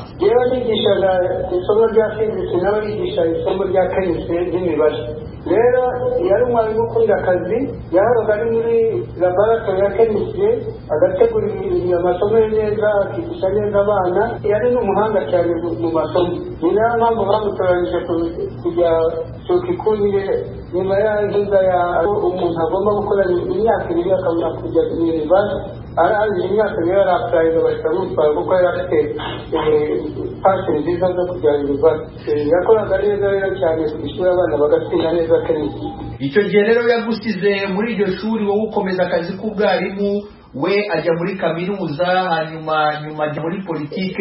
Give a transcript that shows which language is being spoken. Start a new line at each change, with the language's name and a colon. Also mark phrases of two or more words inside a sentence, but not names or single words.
Kinyarwanda: Yewe nigishaga isomo rya physics, nawe yigisha isomo rya chemistry n'imibare. Rero yari umwarimu ukunda akazi, yahoraga ari muri laboratoire ya chemistry, agategura amasomo neza, akigisha neza abana. Yari n'umuhanga cyane mu masomo. Ni nayo mpamvu bamutoranyije kujya
Swahili: chuo kikuu
Kinyarwanda: nyuma y'inzuza ya umuntu agomba gukora imyaka 2 akabona kujya university. Araje imyaka 2 yarapfiraga bakamutwara kuko yari afite passion nziza zo kujya university. Yakoraga neza rero cyane kwishyura abana bagatsinda neza kenshi. Icyo gihe rero yagusize muri iryo shuri, wowe ukomeza akazi k'ubwarimu, we ajya muri kaminuza, hanyuma ajya muri politike.